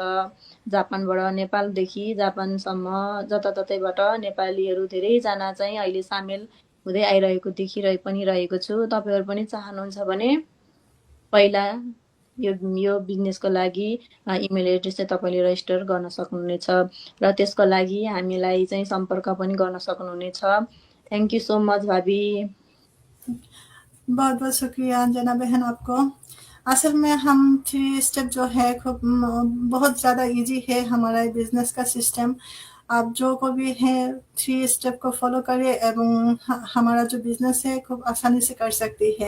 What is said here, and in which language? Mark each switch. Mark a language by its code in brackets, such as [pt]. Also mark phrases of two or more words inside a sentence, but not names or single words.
[ne] जापानबाट, नेपालदेखि जापानसम्म जताततैबाट नेपालीहरू धेरैजना चाहिँ अहिले सामेल हुँदै आइरहेको पनि रहेको छु। तपाईँहरू पनि चाहनुहुन्छ भने पहिला यो बिजनेसको लागि इमेल एड्रेस चाहिँ तपाईँले रजिस्टर गर्न सक्नुहुनेछ र त्यसको लागि हामीलाई चाहिँ सम्पर्क पनि गर्न सक्नुहुनेछ। [en] thank you so much भाभी। [hi] बहुत बहुत शुक्रिया अंजना बहन आपको। असल में हम 3 स्टेप जो है खूब बहुत ज़्यादा इजी है हमारा बिजनेस का सिस्टम। आप जो को भी है 3 स्टेप को फॉलो करें एवं हमारा जो बिजनेस है खूब आसानी से कर सकती है।